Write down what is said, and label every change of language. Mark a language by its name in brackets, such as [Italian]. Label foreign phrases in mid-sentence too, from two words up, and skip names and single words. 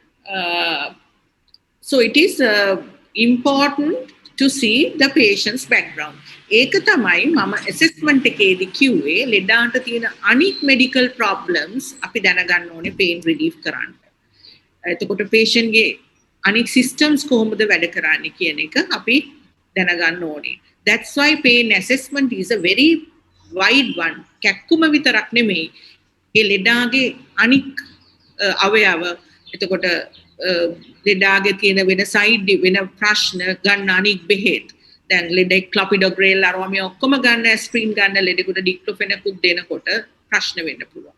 [English] So it is important to see the patient's background. [Sinhala] ඒක තමයි මම assessment එකේදී කිව්වේ ලෙඩාන්ට තියෙන අනික් [English] medical problems [Sinhala] අපි දැනගන්න ඕනේ [English] pain relief [Sinhala] කරන්න. එතකොට patient ගේ අනික් systems කොහොමද වැඩ කරන්නේ කියන එක අපි දැනගන්න ඕනේ. [English] That's why pain assessment is a very wide one. [Sinhala] කැක්කුම විතරක් නෙමෙයි. ඒ ලෙඩාගේ අනික් අවයව එතකොට ලෙඩාගේ තියෙන වෙන සයිඩ් වෙන ප්‍රශ්න ගන්න අනික් බෙහෙත්. දැන් ලෙඩෙක් ක්ලොපිඩෝග්‍රේල් අරවා මේ ඔක්කොම ගන්න ඇස්ප්‍රින් ගන්න ලෙඩෙකුට ඩික්ලොෆෙනකුත් දෙනකොට ප්‍රශ්න වෙන්න පුළුවන්.